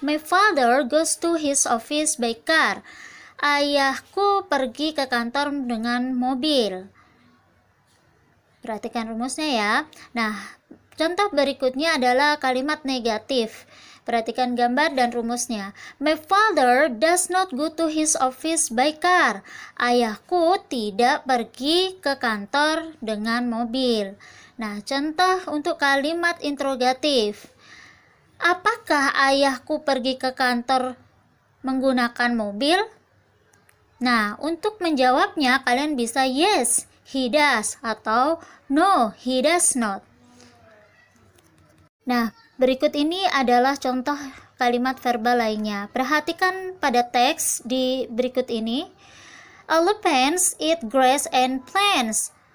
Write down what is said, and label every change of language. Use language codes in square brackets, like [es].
[en] My father goes to his office by car. [id] Ayahku pergi ke kantor dengan mobil. Perhatikan rumusnya ya. Nah, contoh berikutnya adalah kalimat negatif. Perhatikan gambar dan rumusnya. [en] My father does not go to his office by car. [id] Ayahku tidak pergi ke kantor dengan mobil. Nah, contoh untuk kalimat interrogatif. Apakah ayahku pergi ke kantor menggunakan mobil? Nah, untuk menjawabnya kalian bisa yes, he does, atau no, he does not. Nah, berikut ini adalah contoh kalimat verbal lainnya. Perhatikan pada teks di berikut ini. [en] Elephants eat grass and plants.